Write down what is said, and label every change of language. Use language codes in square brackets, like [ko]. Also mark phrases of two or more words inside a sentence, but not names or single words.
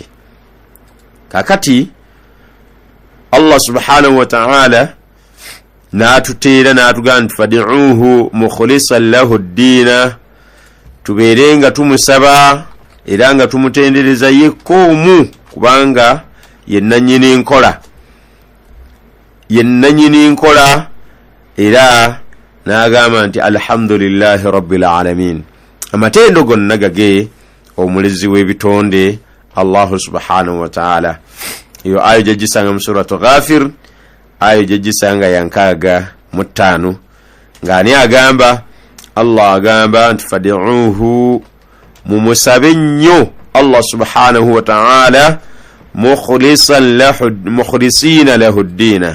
[lg] Kakati Allah [ar] سبحانه وتعالى [lg] n'atuteera n'atugamba nti [ar] فادعوه مخلصا له الدين, [lg] tubeerenga tumusaba era nga tumutendereza yekkoomu kubanga ye nannyini nkola era n'agamba nti [ar] الحمد لله رب العالمين, [lg] amatendo gonna gage omulezi w'ebitonde Allah [ar] سبحانه وتعالى. [lg] Iyo ayo gyegisanga mu suratu Ghafir, ayo gyegisanga yankaaga mu 5 ng'ani agamba Allah agamba nti fad'uuhu mumusabe nnyo Allah [ar] سبحانه وتعالى مخلصين له الدين.